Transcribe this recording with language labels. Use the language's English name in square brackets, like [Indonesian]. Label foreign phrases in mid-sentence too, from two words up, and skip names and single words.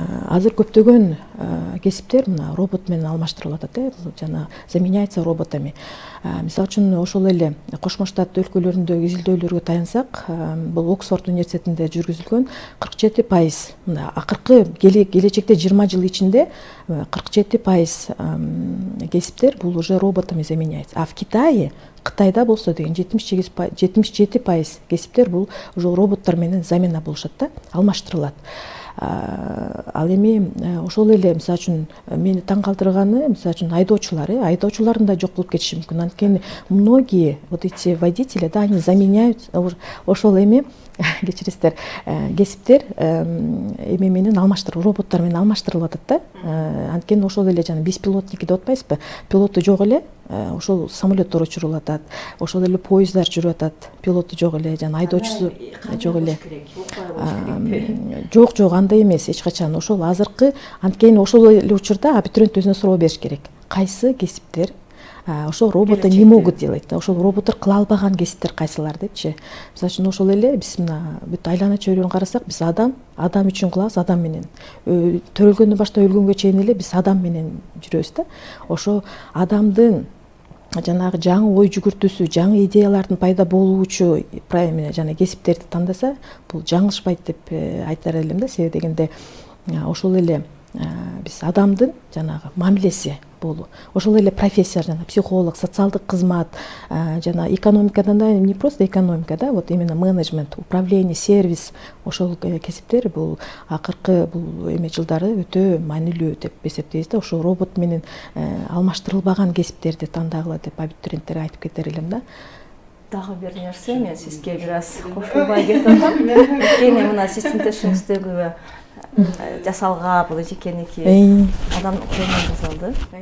[Kyrgyz] Азыр көптөгөн кесиптер мына робот менен алмаштырылып атат, жана [Russian] заменяется роботами. [Kyrgyz] Мисалы үчүн ошол эле Кошмо Штат өлкөлөрүндөгү изилдөөлөргө таянсак, бул Оксфорд университетинде жүргүзүлгөн 47%, мына акыркы келечекте 20 жыл ичинде 47% кесиптер бул [Russian] уже роботами заменяется. [Kyrgyz] А в Кытайда болсо деген 77% кесиптер бул уже роботтор менен замена болушат да, алмаштырылат. Ал эми ошол эле мисалы үчүн мени таң калтырганы, мисалы үчүн айдоочулардын да жок болуп кетиши мүмкүн. Анткени [Russian] многие вот эти водители, да, они заменяют [Kyrgyz] ошол эми кечиресиздер, кесиптер эме менен роботтор менен алмаштырылып атат да. Анткени ошол эле жана беспилотники деп атпайсызбы? Пилоту жок эле, ошол самолеттор учурулуп атат, ошол эле поезддар жүрүп атат, пилоту жок эле, жана айдоочусу жок эле. Жок, андай эмес эч качан. Ошол азыркы, анткени ошол эле учурда абитуриент өзүнө суроо бериш керек. Кайсы кесиптер ошол [Russian] роботы не могут делать, [Kyrgyz] ошол роботтор кыла албаган кесиптер кайсылар депчи. Мисалы үчүн ошол эле биз мына бүт айлана чөйрөнү карасак, биз адам үчүн кылабыз, адам менен. Төрөлгөндөн баштап өлгөнгө чейин эле биз адам менен жүрөбүз да. Ошо адамдын жанагы жаңы ой жүгүртүүсү, жаңы идеялардын пайда болуучу жана кесиптерди тандаса, бул жаңылышпайт деп айтар элем да. Себеби дегенде ошол эле биз адамдын жанагы мамилеси болуу. Ошол эле профессия, жана психолог, социалдык кызмат, жана экономикадан да, [Russian] не просто экономика, да, вот именно менеджмент, управление, сервис, [Kyrgyz] ошол кесиптер бул акыркы бул эме жылдары өтө маанилүү деп эсептейбиз да. Ошол робот менен алмаштырылбаган кесиптерди тандагыла деп абитуриенттерге айтып кетер элем да. Дагы бир нерсе, мен сизге бир аз кошулбай кетип атам. Кийин мына сиздин тешиңиздеги жасалга бул жекеники адамдын колунан жасалды.